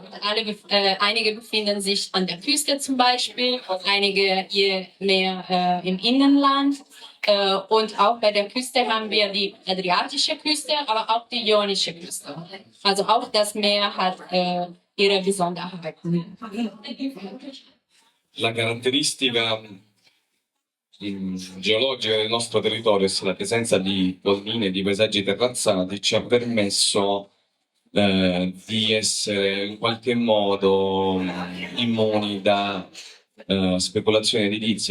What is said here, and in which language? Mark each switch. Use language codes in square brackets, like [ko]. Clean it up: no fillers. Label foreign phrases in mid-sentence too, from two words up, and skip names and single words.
[de] Einige befinden sich an der Küste zum Beispiel, einige je mehr im Innenland. Und auch bei der Küste haben wir die Adriatische Küste, aber auch die Ionische Küste. Also auch das Meer hat ihre Besonderheiten. [it] La caratteristica geologica del nostro territorio, la presenza di colline, di paesaggi terrazzati, ci ha permesso di essere in qualche modo immuni da speculazioni edilizie